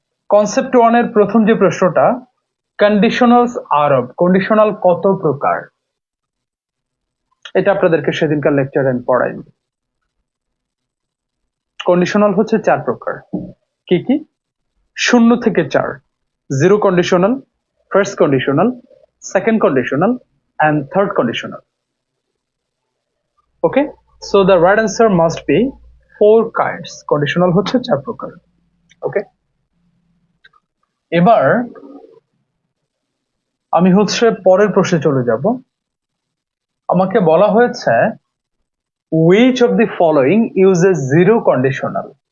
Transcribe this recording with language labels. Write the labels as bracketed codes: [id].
[bn] Concept 1 এর প্রথম যে প্রশ্নটা, কন্ডিশনালস আর অফ, কন্ডিশনাল কত প্রকার, এটা আপনাদেরকে সেদিনকার লেকচারে আমি পড়াইনি। কন্ডিশনাল হচ্ছে 4 প্রকার। কি কি? 0 থেকে 4, zero conditional, first conditional, second conditional [en] and third conditional. Okay, so the right answer must be 4 kinds. [bn] Conditional হচ্ছে 4 প্রকার। ওকে, এবার আমি হচ্ছে পরের প্রশ্নে চলে যাব। আমাকে বলা হয়েছে [en] which of the following uses zero conditional?